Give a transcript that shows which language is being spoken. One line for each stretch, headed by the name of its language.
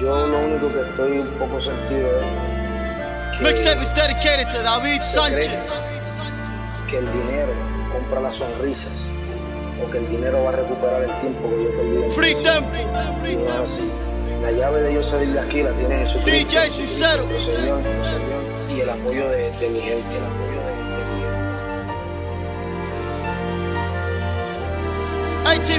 Spanish: Yo lo único que estoy un poco sentido es que
English: mixtape is dedicated to David Sánchez.
Spanish: Que el dinero compra las sonrisas, o que el dinero va a recuperar el tiempo que yo perdí.
English: Free Dempo.
Spanish: Y no es así. La llave de yo salir de aquí la tiene Jesucristo. DJ Sincero. Y el apoyo de mi gente. El apoyo de mi gente.